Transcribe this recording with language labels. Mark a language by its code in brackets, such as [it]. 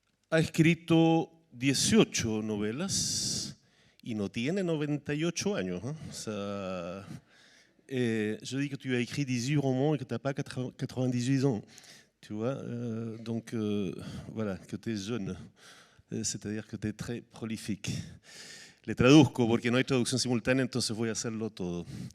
[es] Ha escrito 18 novelas y no tiene 98 años. O sea, [fr] je dis que tu as écrit 18 romans et que tu n'as pas 98 ans. Tu vois, donc voilà, que tu es jeune, c'est-à-dire que tu es très prolifique. [es] Le traduzco porque no hay traducción simultánea, entonces voy a hacerlo todo.